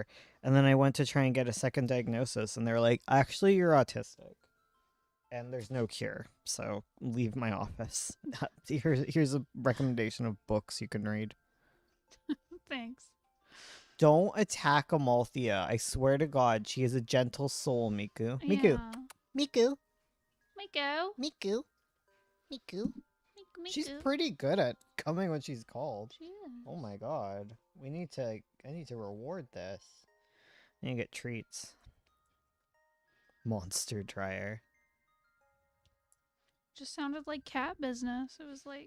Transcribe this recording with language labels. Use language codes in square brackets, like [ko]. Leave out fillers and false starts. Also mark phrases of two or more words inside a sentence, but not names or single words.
[en] And then I went to try and get a second diagnosis, and they're like, actually, you're autistic. And there's no cure, so leave my office. Here's a recommendation of books you can read. Thanks. Don't attack Amalthea. I swear to God, she is a gentle soul, Miku. Miku. Yeah. Miku. Miku. Miku. Miku. Miku. She's pretty good at coming when she's called. She is. Oh my God. I need to reward this. I need to get treats. Monster dryer. Just sounded like cat business. It was like.